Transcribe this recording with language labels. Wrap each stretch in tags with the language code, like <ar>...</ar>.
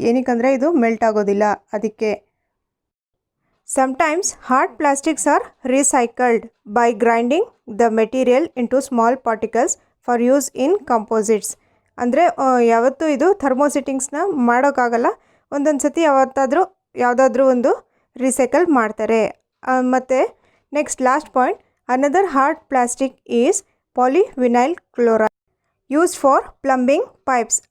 <kn>ಏನಕ್ಕಂದರೆ ಇದು ಮೆಲ್ಟ್ ಆಗೋದಿಲ್ಲ ಅದಕ್ಕೆ.</kn> <en>Sometimes hard plastics are recycled by grinding the material into small particles for use in composites.</en> <kn>ಅಂದರೆ ಯಾವತ್ತೂ ಇದು ಥರ್ಮೋಸೆಟ್ಟಿಂಗ್ಸ್ನ ಮಾಡೋಕ್ಕಾಗಲ್ಲ. ಒಂದೊಂದು ಸತಿ ಯಾವುದಾದ್ರೂ ಒಂದು ರೀಸೈಕಲ್ ಮಾಡ್ತಾರೆ.</kn> <en>ಮತ್ತು next last point, another hard plastic is polyvinyl chloride used for plumbing pipes.</en>